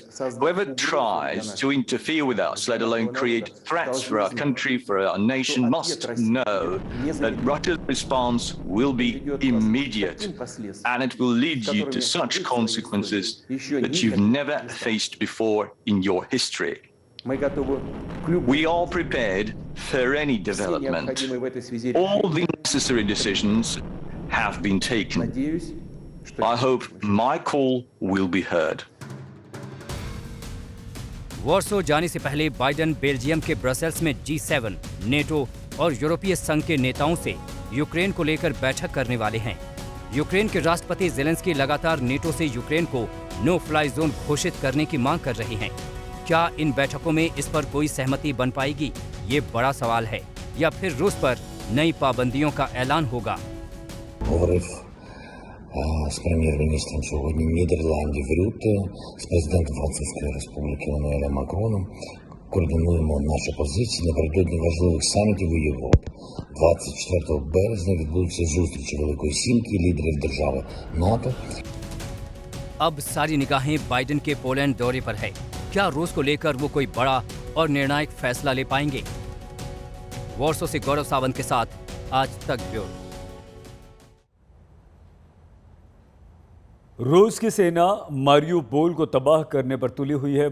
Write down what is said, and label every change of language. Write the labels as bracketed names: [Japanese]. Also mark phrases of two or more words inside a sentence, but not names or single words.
[English] Whoever tries to interfere with us, let alone create threats for our country, for our nation, must know that Russia's response will be immediate, and it will lead you to such consequences that you've never faced before in your history. We are prepared for any development. All the necessary decisions have been taken. I hope my call will be heard. [Hindi] वॉर्सो जाने से पहले बाइडेन बेल्जियम के ब्रसेल्स में G7, नेटो और यूरोपीय संघ के नेताओं से यूक्रेन को लेकर बैठक करने वाले हैं। यूक्रेन के राष्ट्रपति ज़ेलेंस्की लगातार नेटो से यूक्रेन को [English] no fly zone [Hindi] घोषित करने की मांग कर रहे हैं। क्या इन बैठकों में इस पर कोई सहमति बन पाएगी, ये बड़ा सवाल है, या फिर रूस पर नई पाबंदियों का ऐलान होगा। [Ukrainian] Говорив з прем'єр-міністром сьогодні Нідерландів Рютте, з президентом Французької Республіки Еммануелем Макроном. Координуємо наші позиції напередодні важливих самітів у Європі. 24 березня відбудуться зустрічі Великої Сімки лідерів держави НАТО. [Hindi] अब सारी निगाहें बाइडेन के पोलैंड दौरे पर है। क्या रूस को लेकर वो कोई बड़ा और निर्णायक फैसला ले पाएंगे? वॉर्सो से गौरव सावंत के साथ आज तक ब्यूरो। रूस की सेना मारियोपोल को तबाह करने पर तुली हुई है।